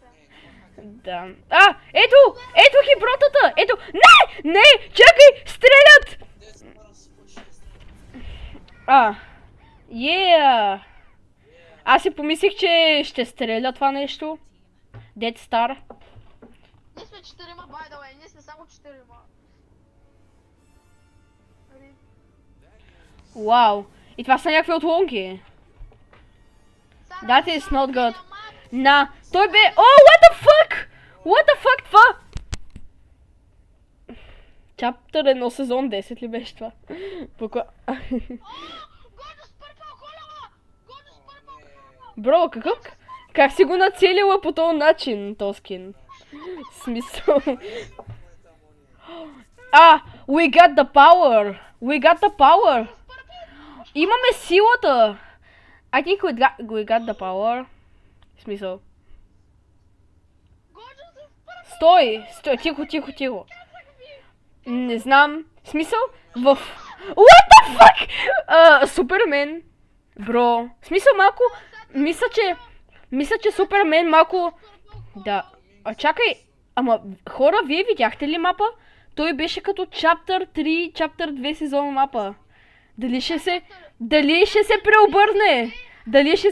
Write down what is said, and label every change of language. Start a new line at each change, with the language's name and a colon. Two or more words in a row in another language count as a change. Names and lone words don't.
Bulgarian: Да. Ето ги бротата! Ето! Не! Чакай! Стрелят! Аз си помислих, че ще стреля това нещо. Dead Star. Ние сме 4,
English: by the way,
Bulgarian: ние сме само 4. Вау. И това са някакви отломки.
English: That is not good.
Bulgarian: Той бе...
English: what the fuck? What the fuck това?
Bulgarian: Чаптър 1 сезон 10 ли беше това? Бро, как си го нацелила по този начин, този скин? Смисъл.
English: We got the power.
Bulgarian: Имаме силата.
English: I think we got the power.
Bulgarian: Смисъл. Стой, тихо. Не знам. Смисъл?
English: What the fuck?
Bulgarian: Супермен. Бро. Смисъл малко... Мисля, че Супермен малко... Да. Чакай. Ама, хора, вие видяхте ли мапа? Той беше като Chapter 3, Chapter 2 сезон мапа. Дали ще се преобърне? Дали...